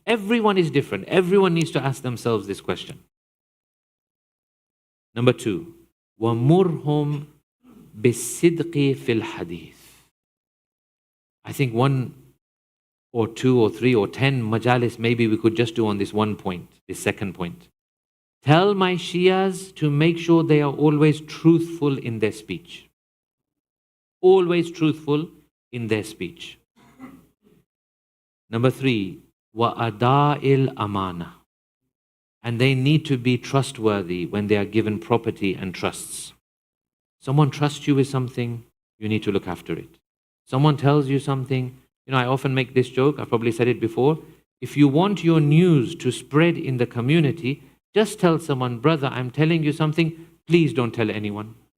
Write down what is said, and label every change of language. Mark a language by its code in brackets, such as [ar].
[en] Everyone is different. Everyone needs to ask themselves this question. Number 2, [ar] وَمُرْهُمْ بِالصِّدْقِ فِي الْحَدِيثِ. [en] I think 1 or 2 or 3 or 10 majalis maybe we could just do on this one point, this second point. Tell my Shias to make sure they are always truthful in their speech. Always truthful in their speech. Number 3, [ar] وَأَدَاءِ الْأَمَانَةِ. [en] And they need to be trustworthy when they are given property and trusts. Someone trusts you with something, you need to look after it. Someone tells you something, I often make this joke, I've probably said it before. If you want your news to spread in the community, just tell someone, brother, I'm telling you something, please don't tell anyone.